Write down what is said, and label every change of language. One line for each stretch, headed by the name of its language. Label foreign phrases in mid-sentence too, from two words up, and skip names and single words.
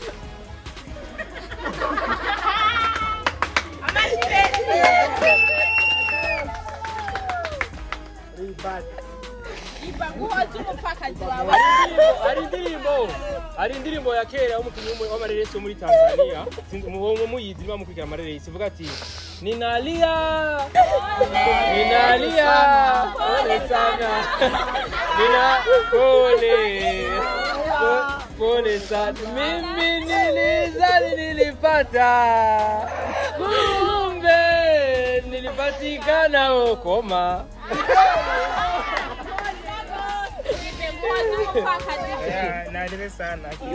Rundi: ari indirimbo ya kera umukinnyi w'amareresi muri Tanzania muyizi bamukurikira amareresi ivuga ati ninalia
Swahili: pole sana pole sana mimi nilipata kumbe nilipatikana okoma naendelee sana